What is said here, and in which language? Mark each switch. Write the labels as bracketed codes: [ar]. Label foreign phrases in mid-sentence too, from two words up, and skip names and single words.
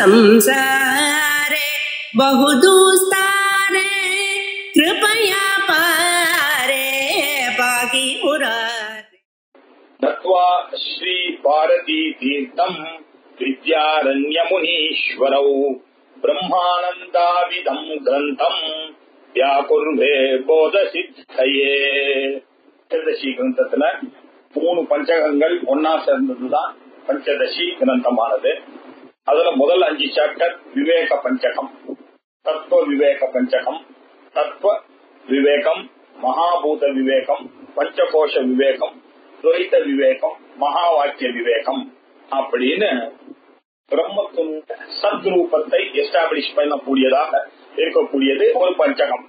[sa] संसारे बहुदुस्तारे कृपया पारे पाहि मुरारे। नत्वा श्री भारती तीर्थं विद्यारण्यमुनीश्वरौ ब्रह्मानन्दाविदं ग्रन्थं व्याकुर्वे बोधसिद्धये। [ta] பஞ்சதசி கிரந்தத்துல 3 பஞ்சகங்கள் ஒன்னா சேர்ந்ததுதான் பஞ்சதசி கிரந்தமானது. அதுல முதல் 5 சாப்டர் விவேக பஞ்சகம், தத்துவ விவேக பஞ்சகம், தத்துவ விவேகம், மகாபூத விவேகம், பஞ்சகோஷ விவேகம், துவைத விவேகம், மகா வாக்கிய விவேகம் அப்படின்னு பிரம்மத்தின் சத்ரூபத்தை எஸ்டாப்ளிஷ் பண்ணக்கூடியதாக இருக்கக்கூடியது ஒரு பஞ்சகம்.